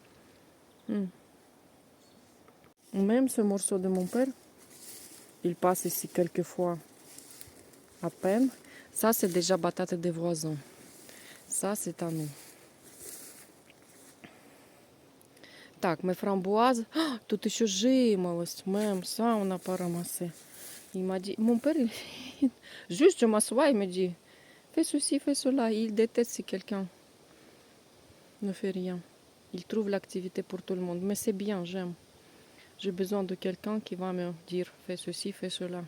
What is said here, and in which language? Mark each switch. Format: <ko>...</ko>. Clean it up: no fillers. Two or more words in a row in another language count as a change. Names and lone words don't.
<fr>Même ce morceau de mon père, il passe ici quelques fois à peine. Ça, c'est déjà patate des voisins. Ça, c'est à nous. Так, mes framboises,</fr> <ru>тут еще жимолость,</ru> <fr>même ça, on n'a pas ramassé. Il m'a dit, mon père, juste je m'assois, il me dit, fais ceci, fais cela. Il déteste si quelqu'un ne fait rien. Il trouve l'activité pour tout le monde. Mais c'est bien, j'aime. J'ai besoin de quelqu'un qui va me dire, fais ceci, fais cela.</fr>